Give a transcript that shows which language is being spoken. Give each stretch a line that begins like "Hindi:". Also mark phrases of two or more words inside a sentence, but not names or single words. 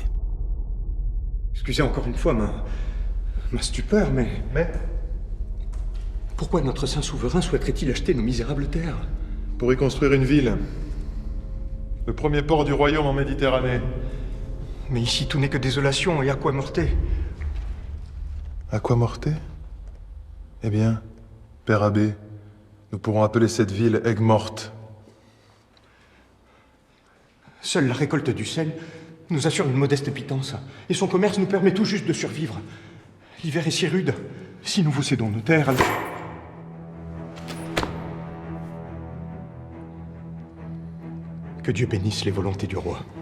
French: Excusez encore une fois ma stupeur, mais... Pourquoi notre saint souverain souhaiterait-il acheter nos misérables terres? Pour y construire une ville. Le premier port du royaume en Méditerranée. Mais ici, tout n'est que désolation et
Latin: aqua morte. Aqua morte?
French: Eh bien, Père Abbé, nous pourrons appeler cette ville Aigues-Mortes. Seule la récolte du sel nous assure une modeste pitance, et son commerce nous permet tout juste de survivre. L'hiver est si rude. Si nous vous cédons nos terres, alors... Que Dieu bénisse les volontés du roi.